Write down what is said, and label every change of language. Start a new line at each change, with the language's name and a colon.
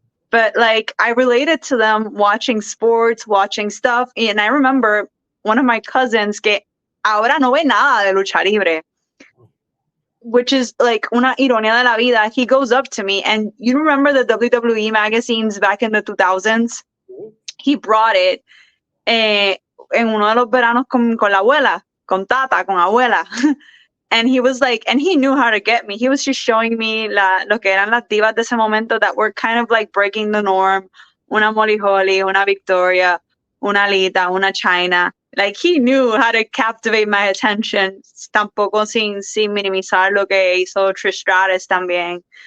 English: But like I related to them watching sports, watching stuff, and I remember one of my cousins
Spanish: que ahora no ve nada de lucha libre,
English: which is like
Spanish: una ironía de la vida.
English: He goes up to me, and you remember the WWE magazines back in the 2000s? He brought it
Spanish: en uno de los veranos con la abuela, con tata, con abuela.
English: And he was like, and he knew how to get me. He was just showing me
Spanish: lo que eran las divas de ese momento
English: that were kind of like breaking the norm.
Spanish: Una Molly Holly, una Victoria, una Lita, una China.
English: Like he knew how to captivate my attention.
Spanish: Tampoco sin minimizar lo que hizo Trish Stratus también.